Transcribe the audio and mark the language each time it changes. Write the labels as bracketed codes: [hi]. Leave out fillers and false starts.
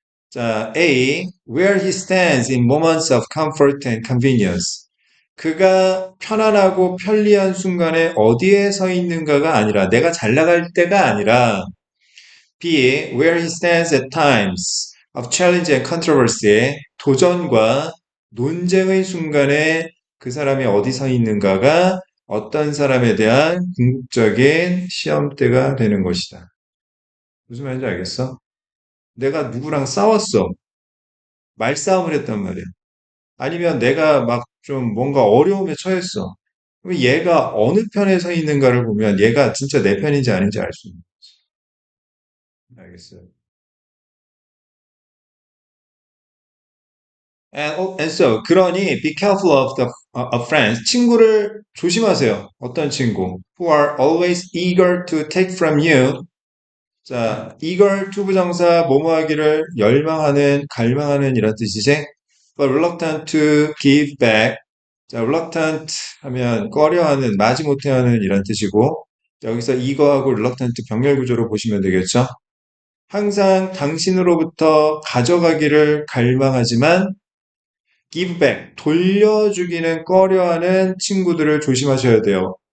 [en] 자, A, where he stands in moments of comfort and convenience. [ko] 그가 편안하고 편리한 순간에 어디에 서 있는가가 아니라, 내가 잘 나갈 때가 아니라, B. [en] Where he stands at times of challenge and controversy. [ko] 도전과 논쟁의 순간에 그 사람이 어디 서 있는가가 어떤 사람에 대한 궁극적인 시험대가 되는 것이다. 무슨 말인지 알겠어? 내가 누구랑 싸웠어. 말싸움을 했단 말이야. 아니면 내가 막 좀 뭔가 어려움에 처했어. 그럼 얘가 어느 편에 서 있는가를 보면 얘가 진짜 내 편인지 아닌지 알 수 있는 거지. 알겠어요. [en] And so, [ko] 그러니, [en] be careful of friends. [ko] 친구를 조심하세요. 어떤 친구? [en] Who are always eager to take from you. [ko] 자, eager to 부정사, 뭐뭐 하기를 열망하는, 갈망하는 이런 뜻이지. [en] But reluctant to give back. [ko] 자, reluctant 하면 꺼려하는, 마지못해 하는 이런 뜻이고, 여기서 eager하고 reluctant 병렬 구조로 보시면 되겠죠. 항상 당신으로부터 가져가기를 갈망하지만 [en] give back, [ko] 돌려주기는 꺼려하는 친구들을 조심하셔야 돼요.